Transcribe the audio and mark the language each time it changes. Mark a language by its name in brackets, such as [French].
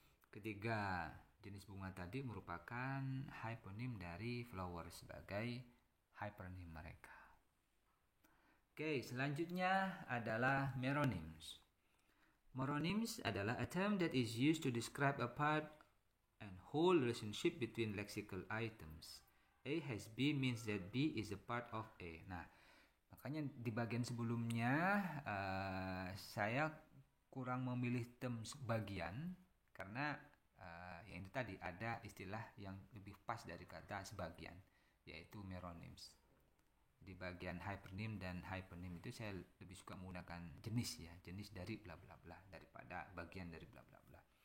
[Indonesian] Ketiga, jenis bunga tadi merupakan hypernym dari flower sebagai hypernym mereka. Oke, selanjutnya adalah meronyms. [English] Meronyms [Indonesian] adalah [English] a term that is used to describe a part and whole relationship between lexical items. A has B means that B is a part of A. [Indonesian] Nah, makanya di bagian sebelumnya saya kurang memilih term sebagian karena yang itu tadi ada istilah yang lebih pas dari kata sebagian, yaitu meronyms. Di bagian hypernym dan hypernym itu saya lebih suka menggunakan jenis ya, jenis dari bla bla bla daripada bagian dari bla bla bla.